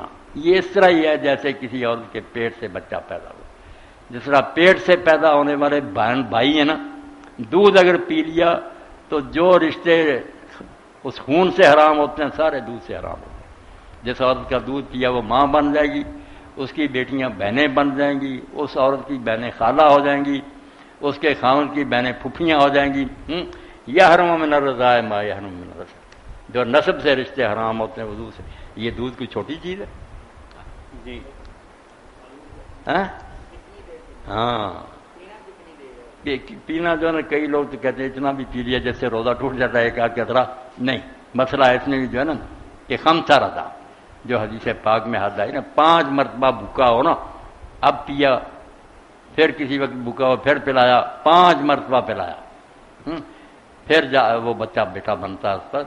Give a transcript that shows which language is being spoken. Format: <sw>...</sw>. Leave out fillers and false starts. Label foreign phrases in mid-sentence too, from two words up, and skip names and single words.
<ur>یہ اس طرح ہی ہے جیسے کسی عورت کے پیٹ سے بچہ پیدا ہوا، جس طرح پیٹ سے پیدا ہونے والے بہن بھائی ہیں نا، دودھ اگر پی لیا تو جو رشتے اس خون سے حرام ہوتے ہیں سارے دودھ سے حرام ہوتے ہیں، جس عورت کا دودھ پیا وہ ماں بن جائے گی، اس کی بیٹیاں بہنیں بن جائیں گی، اس عورت کی بہنیں خالہ ہو جائیں گی، اس کے خاوند کی بہنیں پھپھیاں ہو جائیں گی۔</ur> <ar>یحرم من الرضاع ما یحرم من النسب،</ar> <ur>جو نسب سے رشتے حرام ہوتے ہیں وضو سے، یہ دودھ کوئی چھوٹی چیز ہے؟ جی ہاں پینا جو ہے نا، کئی لوگ تو کہتے ہیں اتنا بھی پی لیا جیسے روزہ ٹوٹ جاتا ہے ایک آدھ قطرہ، نہیں، مسئلہ اس میں بھی جو ہے نا کہ خمسہ رضا جو حدیث پاک میں حد آئی نا، 5 مرتبہ بھوکا ہو نا، اب پیا پھر کسی وقت بھوکا ہو پھر پلایا، 5 مرتبہ پلایا، پھر وہ بچہ بیٹا بنتا ہے اس پر،</ur>